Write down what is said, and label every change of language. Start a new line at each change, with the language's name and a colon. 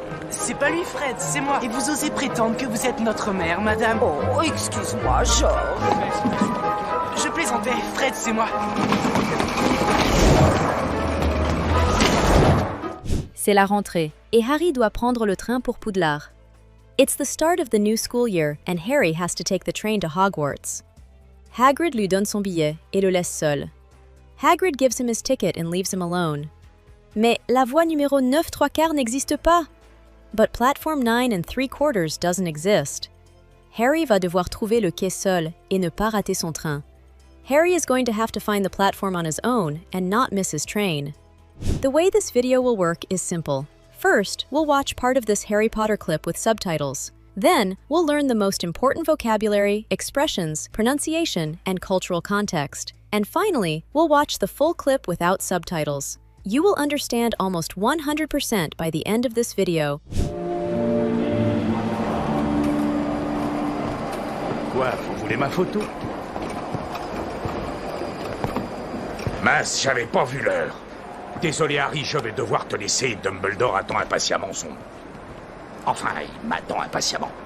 French: C'est pas lui, Fred, c'est moi. Et vous osez prétendre que vous êtes notre mère, madame. Oh, excuse-moi, George. Je plaisantais, Fred, c'est moi. C'est la rentrée, et Harry doit prendre le train pour Poudlard.
English: It's the start of the new school year, and Harry has to take the train to Hogwarts.
French: Hagrid lui donne son billet et le laisse seul.
English: Hagrid gives him his ticket and leaves him alone.
French: Mais la voie numéro 9, trois quarts n'existe pas.
English: But platform 9 and 3/4 doesn't exist.
French: Harry va devoir trouver le quai seul et ne pas rater son train.
English: Harry is going to have to find the platform on his own and not miss his train. The way this video will work is simple. First, we'll watch part of this Harry Potter clip with subtitles. Then, we'll learn the most important vocabulary, expressions, pronunciation, and cultural context. And finally, we'll watch the full clip without subtitles. You will understand almost 100% by the end of this video.
French: Quoi, vous voulez ma photo? Mince, j'avais pas vu l'heure. Désolé Harry, je vais devoir te laisser. Dumbledore attend impatiemment son... Enfin, il m'attend impatiemment.